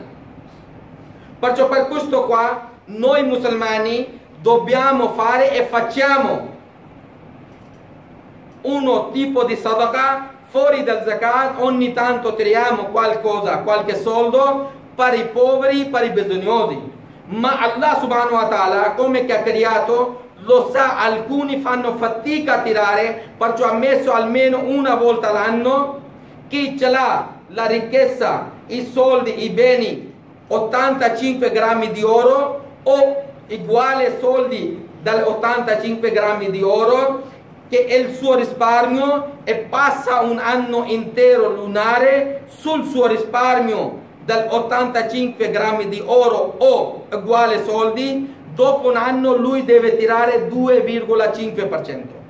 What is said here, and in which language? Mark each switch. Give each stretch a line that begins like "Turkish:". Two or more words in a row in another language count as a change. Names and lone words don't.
Italian: Perciò per questo qua noi musulmani dobbiamo fare e facciamo uno tipo di sadaqa fuori dal zakat. Ogni tanto tiriamo qualcosa, qualche soldo per i poveri, per i bisognosi. Ma
Arabic: الله سبحانه وتعالى,
Italian: come che ha creato, lo sa, alcuni fanno fatica a tirare, perciò ha messo almeno una volta l'anno. Chi ce l'ha la ricchezza, i soldi, i beni, 85 grammi di oro o uguale soldi dal 85 grammi di oro, che è il suo risparmio, e passa un anno intero lunare sul suo risparmio dal 85 grammi di oro o uguale soldi, dopo un anno lui deve tirare 2,5%.